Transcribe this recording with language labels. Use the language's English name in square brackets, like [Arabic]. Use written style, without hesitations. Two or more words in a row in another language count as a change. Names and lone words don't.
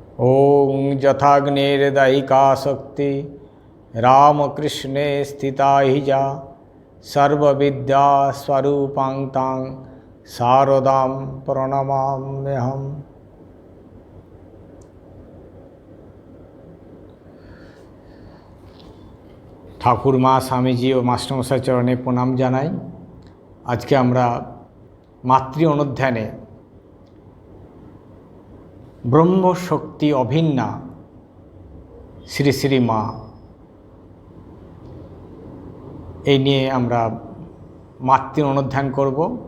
[Sanskrit] ओं यथाग्निर्दहिका शक्ति रामकृष्णे स्थिता हि जा सर्वविद्या स्वरूपां तां शारदां प्रणमाम्यहम्। [Bangla] ঠাকুর মা স্বামীজি ও মাস্টারমশাই চরণে প্রণাম জানাই। আজকে আমরা মাতৃ অনুধ্যানে ব্রহ্মশক্তি অভিন্না শ্রী শ্রী মা এই নিয়ে আমরা মাতৃ অনুধ্যান করব।